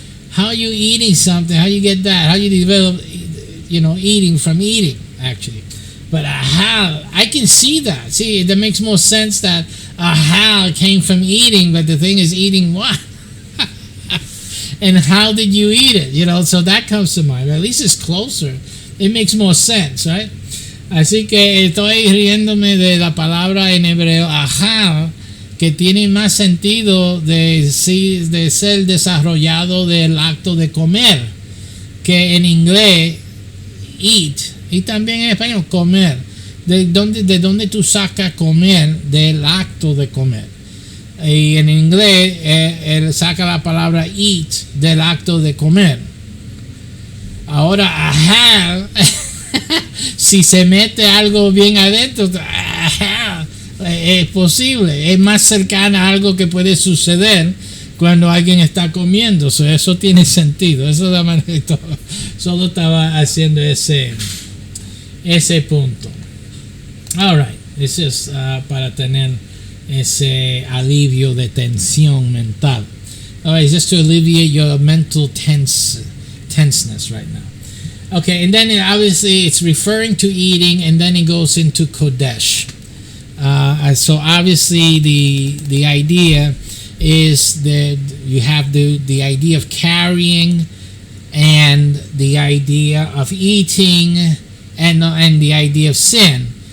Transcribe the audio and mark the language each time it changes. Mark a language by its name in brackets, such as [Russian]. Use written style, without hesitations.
[English] How are you eating something? How do you get that? How do you develop eating from eating actually? But ahal, I can see that. See, that makes more sense that ahal came from eating, but the thing is eating what? And how did you eat it? So that comes to mind. At least it's closer. It makes more sense, right? [Spanish] Así que estoy riéndome de la palabra en hebreo ahal, que tiene más sentido de ser desarrollado del acto de comer, que en inglés eat. Y también en español, comer. ¿De dónde tú sacas comer? Del acto de comer. Y en inglés, él saca la palabra eat del acto de comer. Ahora, ahal, si se mete algo bien adentro, ahal, es posible. Es más cercana a algo que puede suceder cuando alguien está comiendo. Eso tiene sentido. Eso de manera solo estaba haciendo ese punto. Alright, es just para tener ese alivio de tensión mental. [English] Alright, just to alleviate your mental tenseness right now. Okay, and then obviously it's referring to eating, and then it goes into Kodesh. So obviously the idea is that you have the idea of carrying, and the idea of eating, and the idea of sin.